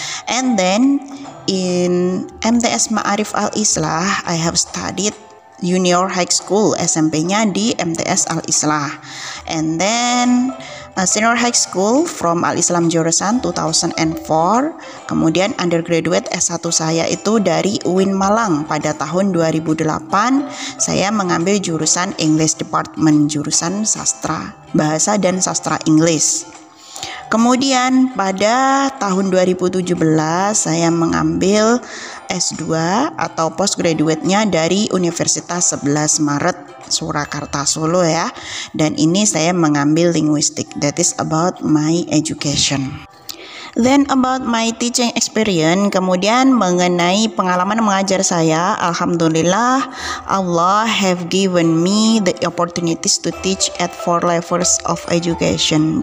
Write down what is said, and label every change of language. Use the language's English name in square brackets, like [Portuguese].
[English] And then in MTS Ma'arif Al-Islah I have studied Junior High School, [Indonesian] SMP-nya di MTS Al-Islah. [English] And then Senior High School from Al-Islam jurusan 2004. [Indonesian] Kemudian undergraduate S1 saya itu dari UIN Malang pada tahun 2008. Saya mengambil jurusan English Department, jurusan sastra, bahasa dan sastra Inggris. Kemudian pada tahun 2017 saya mengambil S2 atau postgraduate-nya dari Universitas 11 Maret Surakarta Solo ya. Dan ini saya mengambil linguistik. [English] That is about my education. Then about my teaching experience, [Indonesian] kemudian mengenai pengalaman mengajar saya, [English] alhamdulillah Allah have given me the opportunities to teach at 4 levels of education.